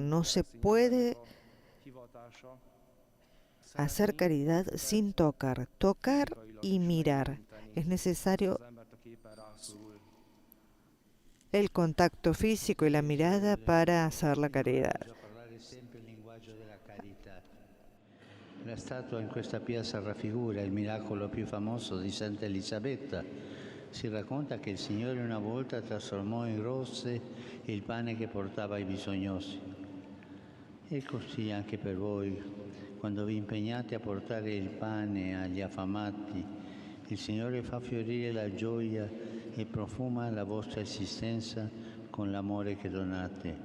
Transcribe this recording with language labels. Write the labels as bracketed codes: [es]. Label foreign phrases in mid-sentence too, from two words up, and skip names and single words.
[es] No se puede hacer caridad sin tocar. Tocar y mirar. Es necesario el contacto físico y la mirada para hacer la caridad. [it] La statua in questa piazza raffigura il miracolo più famoso di Santa Elisabetta. Si racconta che il Signore una volta trasformò in rosse il pane che portava ai bisognosi. E così anche per voi, quando vi impegnate a portare il pane agli affamati, il Signore fa fiorire la gioia e profuma la vostra esistenza con l'amore che donate.